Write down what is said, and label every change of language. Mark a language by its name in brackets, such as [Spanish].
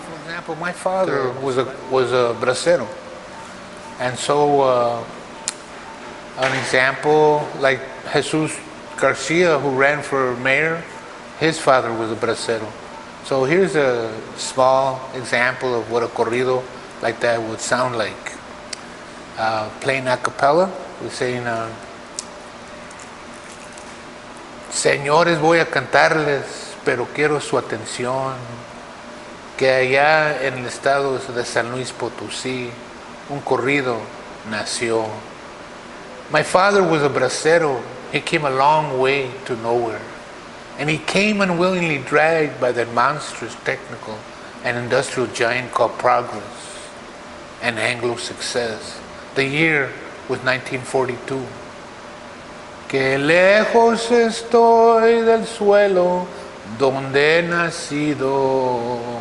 [English] For example, my father was a bracero, and so an example like Jesus Garcia, who ran for mayor, his father was a bracero. So here's a small example of what a corrido like that would sound like. Playing a cappella, we're saying, [Spanish] Señores, voy a cantarles, pero quiero su atención, que allá en el estado de San Luis Potosí, un corrido nació. [English] My father was a bracero. He came a long way to nowhere. And he came unwillingly dragged by that monstrous technical and industrial giant called progress and Anglo success. The year was 1942. [Spanish] Que lejos estoy del suelo donde he nacido.